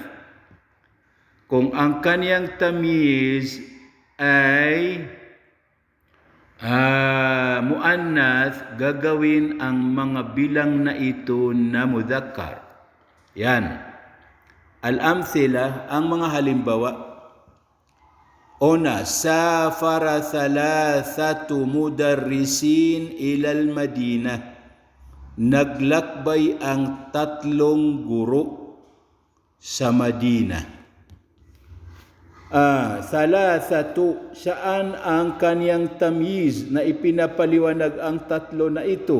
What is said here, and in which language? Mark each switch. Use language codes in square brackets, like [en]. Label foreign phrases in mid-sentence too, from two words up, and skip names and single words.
[tl] Kung ang kaniyang tamiz ay muannath, gagawin ang mga bilang na ito na mudzakkar. Yan. Al-amthila, ang mga halimbawa. Una, [ar] safara thalathatu mudarrisin ilal Madinah. [tl] Naglakbay ang 3 guro sa Madinah. Thalathatu, saan ang kaniyang tamiz na ipinapaliwanag ang 3 na ito?